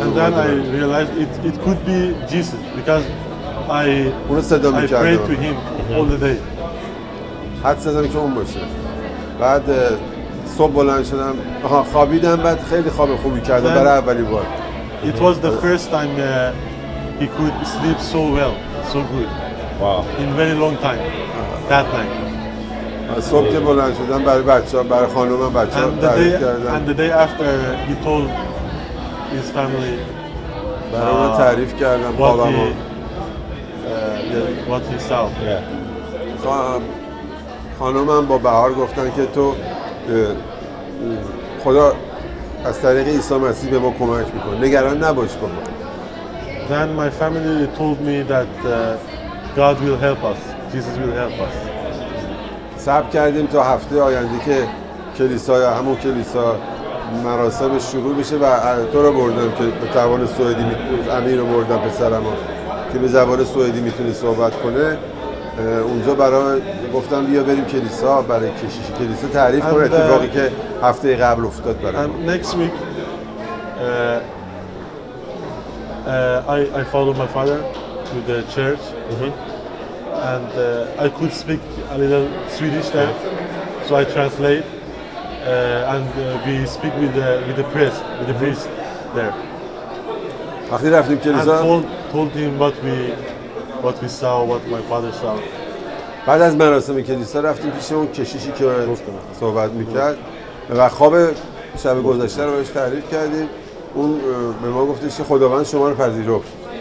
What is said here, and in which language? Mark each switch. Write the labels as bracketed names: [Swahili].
[English] And then I realized it could be Jesus because I prayed to him all the day. [Persian] حد زدم که اون باشه. بعد صبح بلند شدم خوابیدم بعد خیلی خواب خوبی کردم برای اولین بار. [English] It was the first time he could sleep so well, so good. Wow. In very long time. That night. [Persian] صبح که بلند شدم برای بچه‌ها برای خانومم بچه‌ها تعریف کردم. [English] And the day after he told his family [Persian] برای اون تعریف کردم خوابمو. [English] What he saw. [Persian] خانومم با بهار گفتن که تو خدا از طریق عیسی مسیح به ما کمک میکنه. نگران نباش بابا. [English] Then my family told me that God will help us. Jesus will help us. [Persian] صبر کردیم تا هفته آینده که همون کلیسا مراسم شروع بشه و تو رو بردم که به زبان سوئدی امیر رو بردم پسرمو که به زبان سوئدی میتونه صحبت کنه. اونجا برای گفتم بیا بریم کلیسا برای کشیش کلیسا تعریف کنه اتفاقی که هفته قبل افتاد برام. [English] Next week I followed my father to the church. And I could speak a little Swedish there, so I translate and we speak with the priest there. [Persian] وقتی رفتیم کلیسا [English] and told him what we saw, what my father saw. [Persian] بعد از مراسم کلیسا رفتیم پیش اون کشیشی که صحبت میکرد و خواب شب گذشته رو بهش تعریف کردیم. اون به ما گفتش که خداوند شما رو پذیرفت.